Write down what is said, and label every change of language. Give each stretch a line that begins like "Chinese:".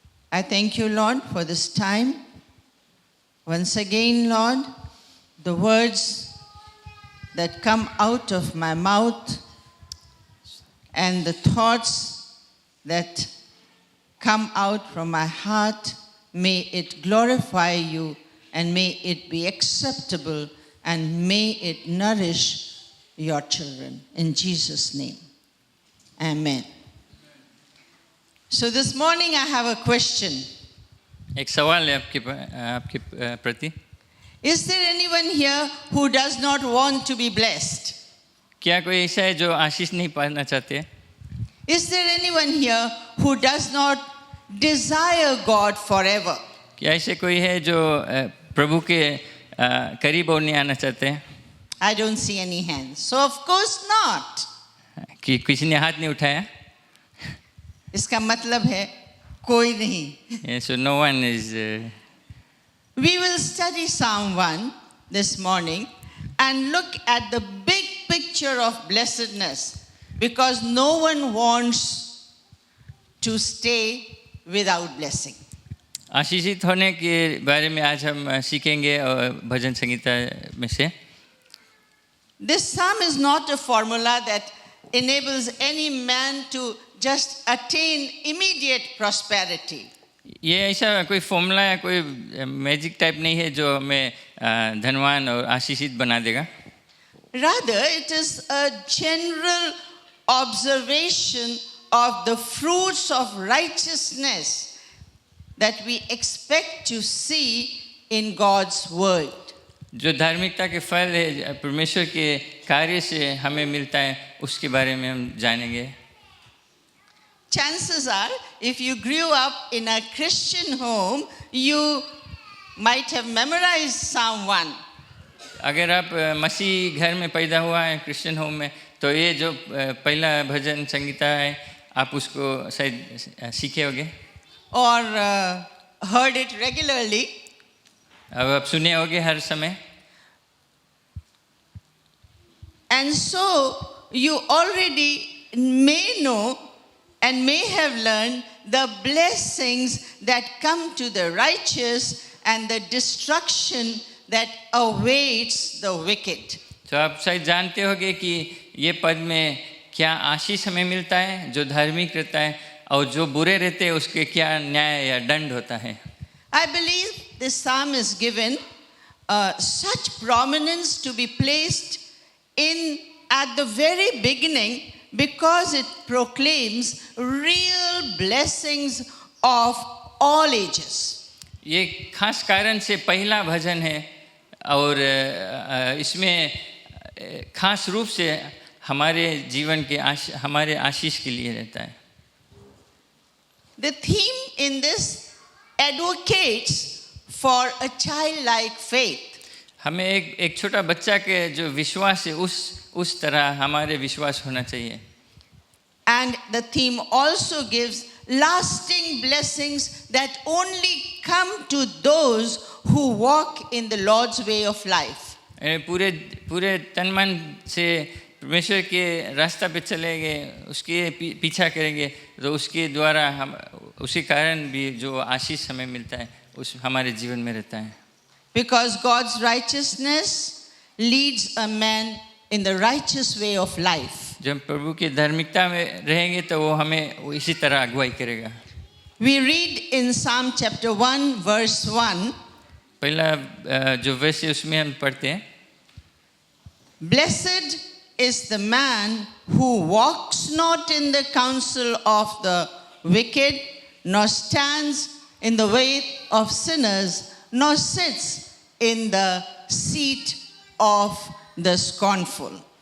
English: I thank you, Lord, for this time. Once again, Lord, the words that come out of my mouth and the thoughts that come out from my heart, may it glorify you, and may it be acceptable, and may it nourish your children. In Jesus' name, amen. So this morning I have a question.
Hindi: एक सवाल है आपके प्रति।
English: Is there anyone here who does not want to be blessed?
Hindi: क्या कोई ऐसा है जो आशीष नहीं पाना चाहते?
English: Is there anyone here who does not desire God forever?
Hindi: क्या ऐसे कोई है जो प्रभु के करीब और नहीं आना चाहते?
English: I don't see any hands. So of course not.
Hindi: कि किसी ने हाथ नहीं उठाया? इसका मतलब है कोई नहीं.
English: So no one is. We will study Psalm 1 this morning and look at the big picture of blessedness, because no one wants to stay without blessing.
Hindi: आशीषित होने के बारे में आज हम सीखेंगे और भजन संगीता में से।
English: This psalm is not a formula that enables any man to just attain immediate prosperity.
Hindi: ये ऐसा कोई फॉर्मूला या कोई मैजिक टाइप नहीं है जो हमें धनवान और आशीषित बना देगा।
English: Rather, it is a general observation of the fruits of righteousness that we expect to see in God's word.
Hindi: जो धार्मिकता के फल है परमेश्वर के कार्य से हमें मिलता है, उसके बारे में हम जानेंगे।
English: Chances are, if you grew up in a Christian home, you might have memorized Psalm 1.
Hindi: अगर आप मसीह घर में पैदा हुआ है
English: Christian home
Hindi: में, तो ये जो पहला भजन संगीता है आप उसको शायद सीखे होंगे।
English: Or heard it regularly.
Hindi: अब आप सुने होंगे हर समय।
English: And so you already may know and may have learned the blessings that come to the righteous and the destruction that awaits the wicked.
Hindi: तो आप शायद जानते होंगे कि ये पद में क्या आशीष हमें मिलता है जो धार्मिक रहता है, और जो बुरे रहते हैं उसके क्या न्याय या दंड होता है।
English: I believe this psalm is given such prominence to be placed in at the very beginning because it proclaims real blessings of all ages.
Hindi: ये खास कारण से पहला भजन है और इसमें खास रूप से हमारे जीवन के हमारे आशीष के लिए रहता है।
English: The theme in this advocates for a childlike faith.
Hindi: हमें एक छोटा बच्चा के जो विश्वास है उस तरह हमारे विश्वास होना चाहिए।
English: And the theme also gives lasting blessings that only come to those who walk in the Lord's way of life.
Hindi: पूरे तन मन से परमेश्वर के रास्ता पे चलेंगे, उसके पीछा करेंगे, तो उसके द्वारा हम उसी कारण भी जो आशीष हमें मिलता है उस हमारे जीवन में रहता है.
English: Because God's righteousness leads a man in the righteous way of life.
Hindi: जब प्रभु की धार्मिकता में रहेंगे तो वो हमें इसी तरह अगुवाई करेगा.
English: We read in Psalm chapter 1 verse 1,
Hindi: पहला जो वर्ष है उसमें हम पढ़ते हैं,
English: Blessed is the man who walks not in the counsel of the wicked, nor stands in the way of sinners, nor sits in the seat of the scornful.